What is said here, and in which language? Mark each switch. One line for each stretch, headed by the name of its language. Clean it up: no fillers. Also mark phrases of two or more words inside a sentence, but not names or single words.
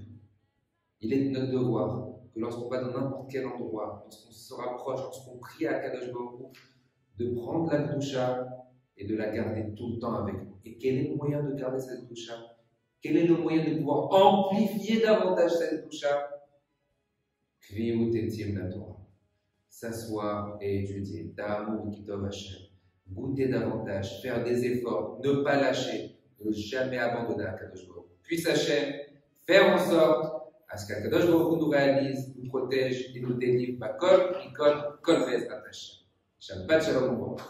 French: Il est de notre devoir que lorsqu'on va dans n'importe quel endroit, lorsqu'on se rapproche, lorsqu'on prie à
Hebrew: הקדוש ברוך הוא,
French: de prendre la Kedusha et de la garder tout le temps avec nous. Et quel est le moyen de garder cette Kedusha? Quel est le moyen de pouvoir amplifier davantage cette Kedusha?
Hebrew: קביעות עתים לתורה.
French: S'asseoir et étudier.
Hebrew: טעמו כי טוב השם.
French: Goûter davantage, faire des efforts, ne pas lâcher, ne jamais abandonner
Hebrew: הקדוש ברוך הוא.
French: Puisse Hashem faire en sorte à ce qu'
Hebrew: הקדוש ברוך הוא
French: nous réalise, nous protège et nous délivre.
Hebrew: בכל, מכל, כל ובעזרת השם. שבת שלום.